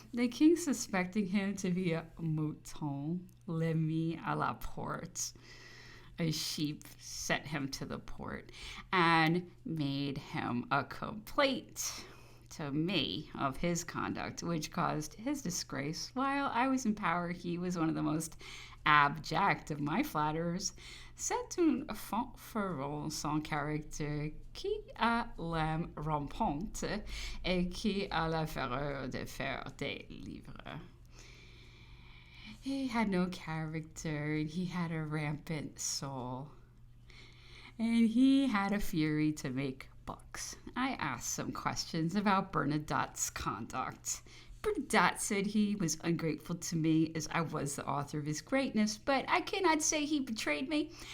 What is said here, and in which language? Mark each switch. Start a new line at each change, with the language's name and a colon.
English: The king, suspecting him to be a mouton,
French: le mit à la porte,
English: a sheep, sent him to the port and made him a complaint to me of his conduct, which caused his disgrace. While I was in power, he was one of the most abject of my flatterers.
French: C'est un fanfaron sans caractère qui a l'âme rampante et qui a la fureur de faire des livres.
English: He had no character, and he had a rampant soul, and he had a fury to make books. I asked some questions about Bernadotte's conduct. Bernadette said he was ungrateful to me as I was the author of his greatness, but I cannot say he betrayed me.